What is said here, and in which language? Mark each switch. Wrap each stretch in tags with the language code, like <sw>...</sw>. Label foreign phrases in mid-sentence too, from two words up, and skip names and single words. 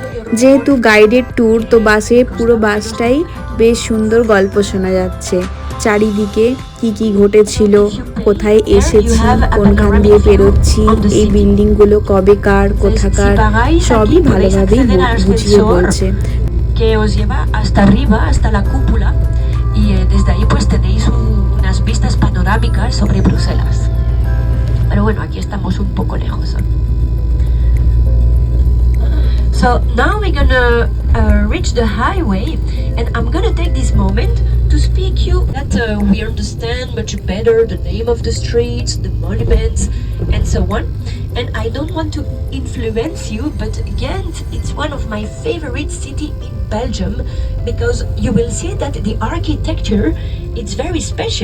<bn>যেহেতু</bn> <en>guided tour,</en> <bn>তো বাসে পুরো বাসটাই বেশ সুন্দর গল্প শোনা যাচ্ছে। চারিদিকে কি কি ঘটেছিল, কোথায় এসেছি, কোনখান দিয়ে বেরোচ্ছি, এই বিল্ডিংগুলো কবেকার, কোথাকার, সবই ভালোভাবেই বুঝিয়ে বলছে।</bn> <es>Que os lleva hasta arriba, hasta la cúpula, y desde ahí pues tenéis unas vistas panorámicas sobre Bruselas. Pero bueno, aquí estamos un poco lejos.</es> <en>So now we're gonna reach the highway, and I'm gonna take this moment to speak you that we understand much better the name of the streets, the monuments, and so on. And I don't want to influence you, but Ghent, it's one of my favorite city in Belgium, because you will see that the architecture, it's very special.</en>